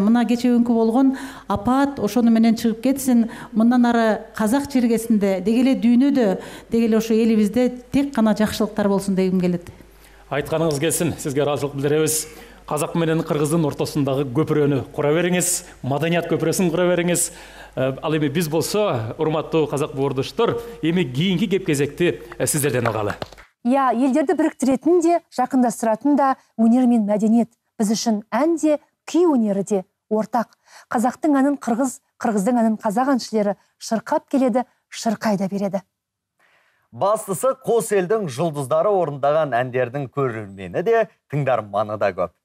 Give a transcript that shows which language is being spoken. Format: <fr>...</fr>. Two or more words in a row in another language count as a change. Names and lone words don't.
<ky>Мына кечээкүнкү болгон апат ошону менен чыгып кетсин, мындан ары казак жергесинде, деги эле дүйнөдө, деги эле ошо элибизде тек гана жакшылыктар болсун дегим келет. Айтканыңыз келсин, сизге ыраазычылык билдиребиз. Казак менен кыргыздын ортосундагы көпүрөнү кура бериңиз, маданият көпүрөсүн кура бериңиз. Ал эми биз болсо, урматтуу казак боордоштор, эми кийинки кеп кезекти сиздерден алгалы.</ky> <kk>Елдерді біріктіретін де, жақындастыратын да өнер мен мәдениет. Біз үшін ән де, күй өнері де ортақ. Қазақтың әнін қырғыз, қырғыздың әнін қазақ әншілері шырқап келеді, шырқай да береді. Бастысы қос елдің жұлдыздары орындаған әндердің көрермені де, тыңдарманы да көп.</kk>